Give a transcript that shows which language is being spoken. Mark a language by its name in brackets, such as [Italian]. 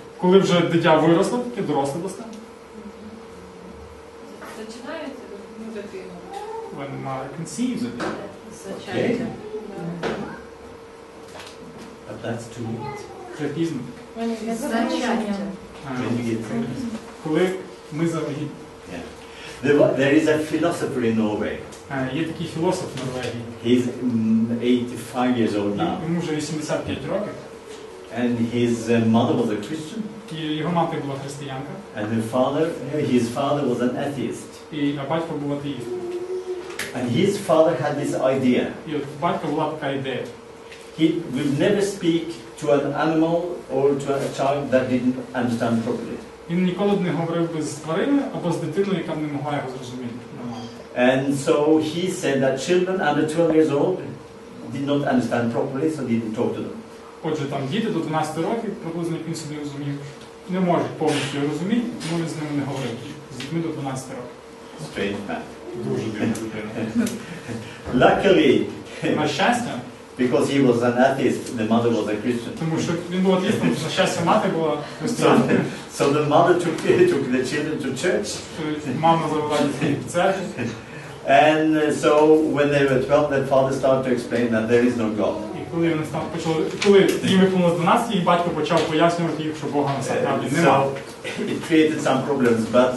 [Ukrainian] Коли вже дитя виросло, таке доросле достане. Починається дитину. [English] When mother conceives of it. Okay. But that's too late. [Ukrainian] Це пізно. [English] When you get pregnant. [Ukrainian] Коли ми завагітні. [English] There is a philosopher in Norway. [Ukrainian] Є такий філософ в Норвегії. [English] He's 85 years old now. [Ukrainian] Йому вже 85 років. [English] And his mother was a Christian. [Ukrainian] І його мати була християнка. [English] And his father was an atheist. [Ukrainian] І батько був атеїст. [English] And his father had this idea. [Ukrainian] І от батька була така ідея. [English] He would never speak to an animal or to a child that didn't understand properly. [Ukrainian] Він ніколи б не говорив би з твариною або з дитиною, яка б не могла його зрозуміти. [English] And so he said that children under 12 years old did not understand properly, so didn't talk to them. [Ukrainian] Отже, там діти до 12 років, приблизно як він собі розумів, не можуть повністю його розуміти, тому він з ними не говорив. З дітьми до 12 [English] strange man. [Ukrainian] Дуже дивна людина. [English] Luckily, [Ukrainian] На щастя, [English] because he was an atheist, the mother was a Christian. [Ukrainian] тому що він був атеїстом, на щастя, мати була християнкою. [English] So the mother took the children to church. [Ukrainian] Мама завела дітей в церкву. [English] And so when they were 12, their father started to explain that there is no God. [Ukrainian] І коли вони коли їм виповнилось 12, їх батько почав пояснювати їх, що Бога насправді немає. [English] So it created some problems, but